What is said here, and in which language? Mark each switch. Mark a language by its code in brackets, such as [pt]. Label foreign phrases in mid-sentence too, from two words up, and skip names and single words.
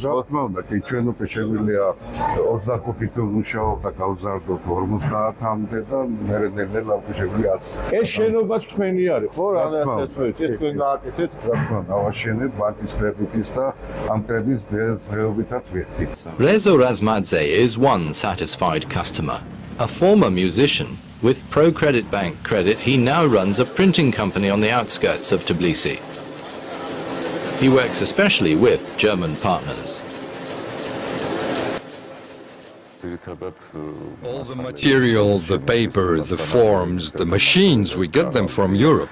[ka] რა თქმა უნდა, კი ჩვენ უკვე შეგვიძლია 25 თვე მუშაობ და გავზარდოთ 50-მდე და მერე უკვე შეგვიძლია 100. ეს შენობაც თქვენი არის, ხო? რა თქვენ გააკეთეთ? რა თქმა უნდა, ავაშენეთ ბანკის კრედიტის და ამ კრედიტის დღეობითაც ვიხდით. [en] Rezo Razmadze is one satisfied customer. A former musician, with ProCredit Bank credit, he now runs a printing company on the outskirts of Tbilisi. He works especially with German partners. All the material, the paper, the forms, the machines, we get them from Europe.